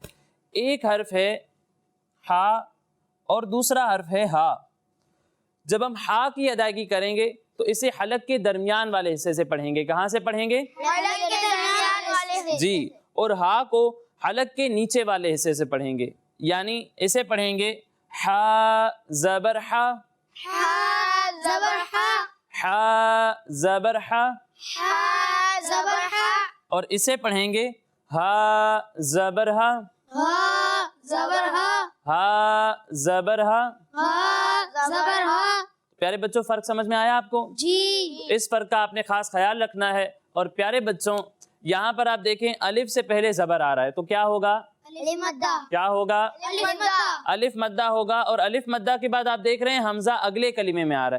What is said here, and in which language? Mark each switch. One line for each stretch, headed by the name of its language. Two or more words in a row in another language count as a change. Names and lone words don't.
Urdu: ایک حرف ہے ہا اور دوسرا حرف ہے ہا. جب ہم ہا کی ادائیگی کریں گے تو اسے حلق کے درمیان والے حصے سے پڑھیں گے. کہاں سے پڑھیں گے؟ جی. اور ہا کو حلق کے نیچے والے حصے سے پڑھیں گے. یعنی اسے پڑھیں گے ہا زبر ہا، ہا زبر ہا، ہا زبر ہا. ہا زبر ہا، اور اسے پڑھیں گے ہا زبر ہا، ہا زبر ہا، ہا زبر ہا. ہا زبر ہا. پیارے بچوں فرق سمجھ میں آیا آپ کو؟ جی. اس فرق کا آپ نے خاص خیال رکھنا ہے. اور پیارے بچوں یہاں پر آپ دیکھیں الف سے پہلے زبر آ رہا ہے تو کیا ہوگا؟ الف مدہ، کیا ہوگا؟ الف مدہ. الف مدہ ہوگا. اور الف مدہ کے بعد آپ دیکھ رہے ہیں حمزہ اگلے کلمے میں آ رہا ہے.